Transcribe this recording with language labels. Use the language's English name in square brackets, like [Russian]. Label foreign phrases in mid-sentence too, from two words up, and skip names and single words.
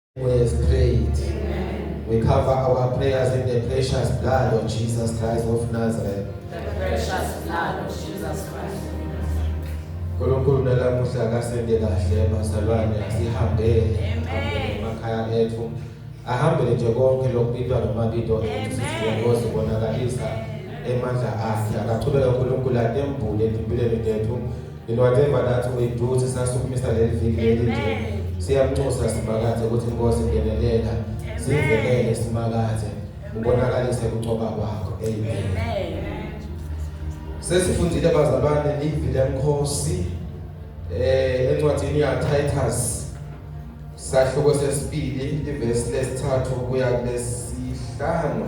[English] We have prayed. We cover our prayers in the precious blood of Jesus Christ of Nazareth. The precious blood of Jesus Christ. [Zulu] Nkulunkulu nalamuhla kasende kahle bazalwane asihambele emakhaya ethu ahambele nje konke lokubitwa nomabito ethu bonakalisa emandla akhe akachubeka uNkulunkulu atembule empilweni zethu [English] in whatever that we do [Zulu] sisasukumisa leli viki elinje siyamnxusa simakathe ukuthi inkosi ingenelela sivelele simakathe ubonakalise ukucoba kwakho. Amen. Sesifundile bazalwane livi lenkosi encwadini ya Titus sahluko sesibili ivesi lesithathu kuya kulesihlanu.